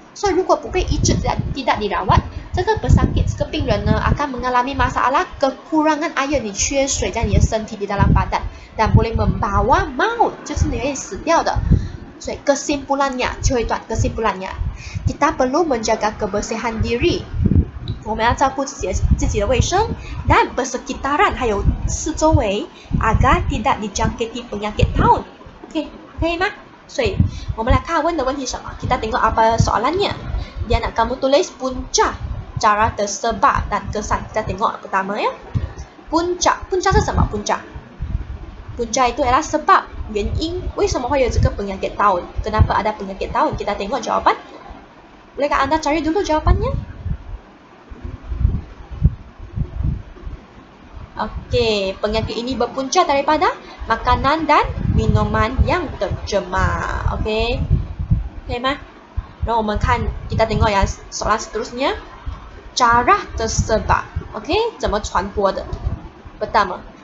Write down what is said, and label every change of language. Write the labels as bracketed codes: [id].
[zh] 所以如果不被医治 [ms] tidak dirawat， [zh] 这个 pesakit 这个病人呢 [ms] akan mengalami masalah kekurangan air， [zh] 你缺水在你的身体 [ms] di dalam badan dan boleh membawa maut， [zh] 就是你会死掉的。 [ms] 所以 kesimpulannya [zh] 最后一段 [ms] kesimpulannya kita perlu menjaga kebersihan diri， [zh] 我们要照顾自己的卫生 [ms] dan persekitaran [zh] 还有四周围 [ms] agar tidak dijangkiti penyakit taun. [zh] Okey, 可以吗？所以我们来看问的问题什么 [ms] kita tengok apa soalannya. Dia nak kamu tulis punca cara tersebar dan kesan. Kita tengok pertama ya. Punca [zh] 是什么 [ms] punca? Punca itu adalah sebab [zh] 原因 为什么会有这个 [ms] penyakit taun? Kenapa ada penyakit taun? Kita tengok jawapan. Bolehkah anda cari dulu jawapannya? Okey, penyakit ini berpunca daripada makanan dan minuman yang tercemar. Okey. Okey mah? [zh] 然后我们看 [ms] kita tengok yang soalan seterusnya. Cara tersebar. [zh] Okey, 怎么传播的 [ms] pertama.